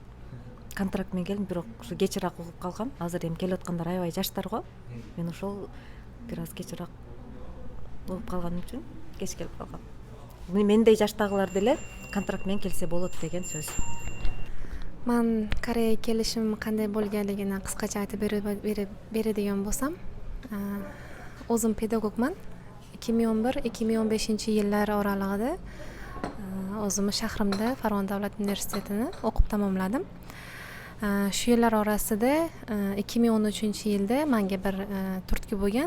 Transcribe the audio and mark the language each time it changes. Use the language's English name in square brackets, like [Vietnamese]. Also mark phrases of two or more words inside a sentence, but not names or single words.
[Kyrgyz] Контракт менен келдим, бирок ушу кечирээк угуп калгам. Азыр эми келип аткандар аябай жаштар го. Мен ошол бир аз кечирээк угуп калганым үчүн кеч келип калгам. Мендей жаштагылар деле контракт менен келсе болот деген сөз. Мен Кореяга келишим кандай болгонлигин кыскача айтып берadigan болсам, [Uzbek] o'zim pedagogman. 2011-2015 yillar oralig'ida o'zimni shahrimda Farg'ona davlat universitetini o'qib tamomladim. Shu yillar orasida 2013-yilda menga bir turtki bo'lgan.